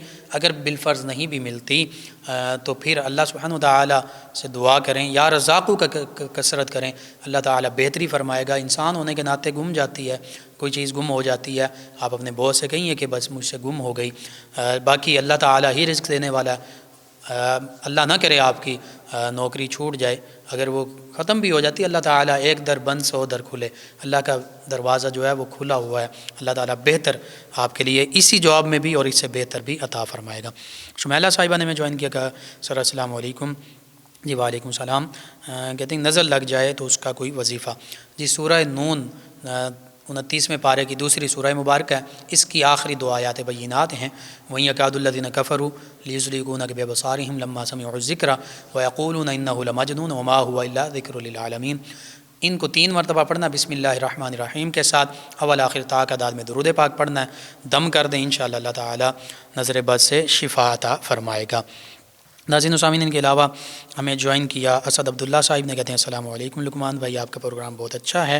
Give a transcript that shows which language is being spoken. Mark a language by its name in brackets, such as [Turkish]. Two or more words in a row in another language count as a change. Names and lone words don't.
[Urdu] اگر بالفرض نہیں بھی ملتی تو پھر اللہ سبحانہ و تعالیٰ سے دعا کریں، [Arabic] یا رزاقو [Urdu] کا کثرت کریں، اللہ تعالیٰ بہتری فرمائے گا۔ انسان ہونے کے ناطے گم جاتی ہے، کوئی چیز گم ہو جاتی ہے، آپ اپنے باس سے کہیں کہ بس مجھ سے گم ہو گئی، باقی اللہ تعالیٰ ہی رزق دینے والا ہے۔ اللہ نہ کرے آپ کی نوکری چھوٹ جائے، اگر وہ ختم بھی ہو جاتی ہے، اللہ تعالیٰ ایک در بند 100 در کھلے، اللہ کا دروازہ جو ہے وہ کھلا ہوا ہے، اللہ تعالیٰ بہتر آپ کے لیے اسی جواب میں بھی اور اس سے بہتر بھی عطا فرمائے گا۔ شمیلہ صاحبہ نے میں جوائن کیا، کہا سر [Arabic] السلام علیکم۔ جی وعلیکم السلام۔ [Urdu] کہتے ہیں نظر لگ جائے تو اس کا کوئی وظیفہ؟ جی سورہ نون 29ویں پارے کی دوسری سورہ مبارکہ ہے، اس کی آخری 2 آیات بینات ہیں۔ [Arabic] وَإِن يَكَادُ الَّذِينَ كَفَرُوا لِيُزْلِقُونَكَ بِأَبْصَارِهِمْ لَمَّا سَمِعُوا الذِّكْرَ وَيَقُولُونَ إِنَّهُ لَمَجْنُونٌ وَمَا هُوَ إِلَّا ذِكْرٌ لِلْعَالَمِينَ۔ [Urdu] ان کو 3 مرتبہ پڑھنا، [Arabic] بسم اللہ الرحمن الرحیم [Urdu] کے ساتھ، اول آخر تا کا داد میں درود پاک پڑھنا ہے، دم کر دیں، انشاءاللہ اللہ تعالیٰ نظر بد سے شفا عطا فرمائے گا۔ ناظرین و سامعین، ان کے علاوہ ہمیں جوائن کیا اسد عبداللہ صاحب نے، کہتے ہیں [Arabic] السلام علیکم [Urdu] لقمان بھائی، آپ کا پروگرام بہت اچھا ہے۔